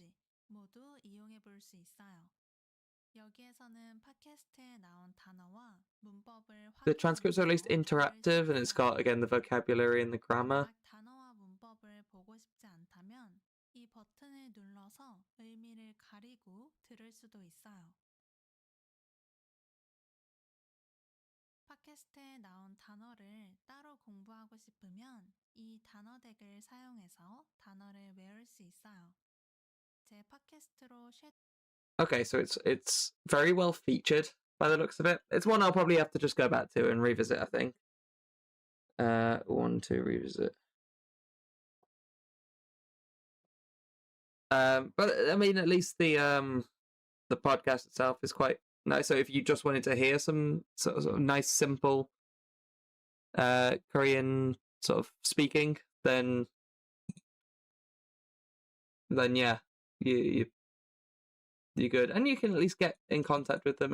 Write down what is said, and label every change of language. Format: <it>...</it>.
<ko>팟캐스트까지 모두 이용해 볼 수 있어요. 여기에서는 팟캐스트에 나온 단어와 문법을</ko> <en>The transcripts are at least interactive, and it's got again the vocabulary and the grammar.</en> <ko>각 단어와 문법을 보고 싶지 않다면 이 버튼을 눌러서 의미를 가리고 들을 수도 있어요. 팟캐스트에 나온 단어를 따로 공부하고 싶으면 이 단어 덱을 사용해서 단어를 외울 수 있어요. 제 팟캐스트로</ko> <en>Okay, so it's very well featured by the looks of it. It's one I'll probably have to just go back to and revisit, I think. One to revisit. But I mean, at least the podcast itself is quite nice. So if you just wanted to hear some sort of nice, simple Korean sort of speaking, then yeah, you're good, and you can at least get in contact with them.</en>